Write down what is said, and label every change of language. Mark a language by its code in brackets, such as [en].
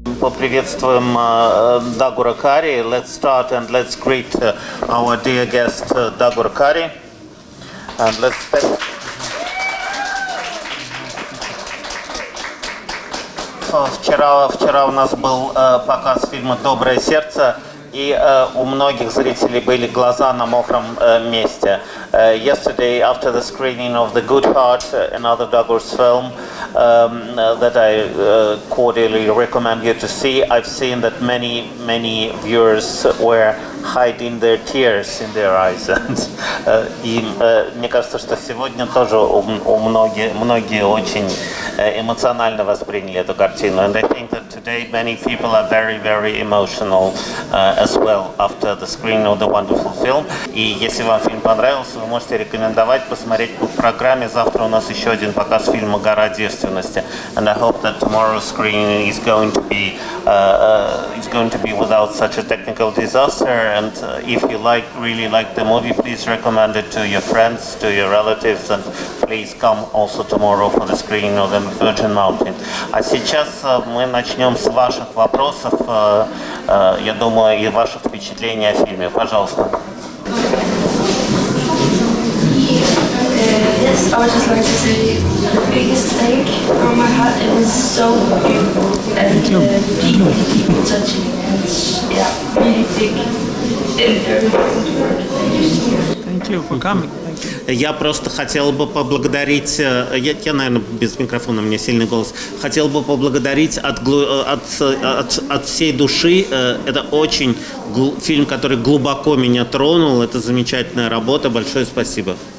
[ru] приветствуем Дагура Кари. [en] Let's start and let's greet our dear guest Дагур Кари. And let's spend... [ru] Вчера у нас был показ фильма «Доброе сердце», и у многих зрителей были глаза на мокром месте. [en] Yesterday, after the screening of The Good Heart, another Dagur's film that I cordially recommend you to see, I've seen that many viewers were hiding their tears in their eyes. [ru] И мне кажется, что сегодня тоже многие очень эмоционально восприняли эту картину. [en] And I think that today many people are very emotional as well after the screening of the wonderful film. [ru] И если вам фильм понравился, вы можете рекомендовать посмотреть по программе. Завтра у нас еще один показ фильма «Гора девственности». [en] And I hope that tomorrow's screening is going to be without such a technical disaster. And if you really like the movie, please recommend it to your friends, to your relatives, and please come also tomorrow for the screening of the Virgin Mountain. [ru] А сейчас мы начнем с ваших вопросов, я думаю, и ваших впечатлений о фильме. Пожалуйста. [en] Yes, I would just like to say the biggest thank from my heart. It was so beautiful and deep touching, and yeah, really big and very important word. Thank you for coming. [ru] Я просто хотел бы поблагодарить, я, наверное, без микрофона, у меня сильный голос, хотел бы поблагодарить от всей души. Это очень фильм, который глубоко меня тронул, это замечательная работа, большое спасибо.